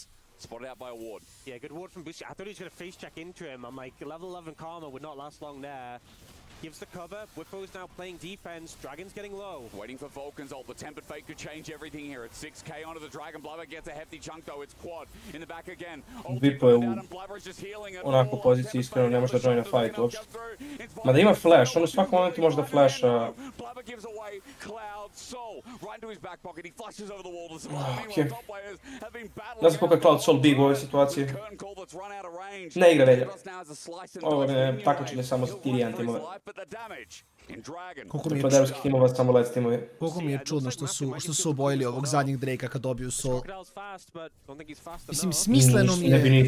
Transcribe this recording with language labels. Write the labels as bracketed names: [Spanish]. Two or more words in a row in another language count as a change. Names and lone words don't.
[English] Spotted out by a ward. Yeah, good ward from Bushi. I thought he was going to face check into him. I'm like, level 11 Karma would not last long there. Gives the cover. Bwipo's now playing defense. Dragon's getting low. Waiting for Vulcan's ult. The Tempered Fate could change everything here. It's 6k onto the Dragon. Blabber gets a hefty chunk though. It's Quad in the back again. [Serbian] Bwipo je u onako poziciji iskreno ne može da joina fight uopšte. Mada ima flash, on u svakom momentu može da flasha [English] gives away Cloud Soul right into his back pocket. He flushes over the wall to survive. Meanwhile, top players have been battling. [Serbian] Ne znam koliko je Cloud Soul big u ovoj situaciji. Ne igra Velja. Ovo je takmičenje samo za tier 1 timove. Koliko mi je Evropskih timova, samo [English] lec timovi. [Serbian] Koliko mi je čudno što su obojili ovog zadnjeg Drakea kad dobiju Soul. Mislim, smisleno mi je...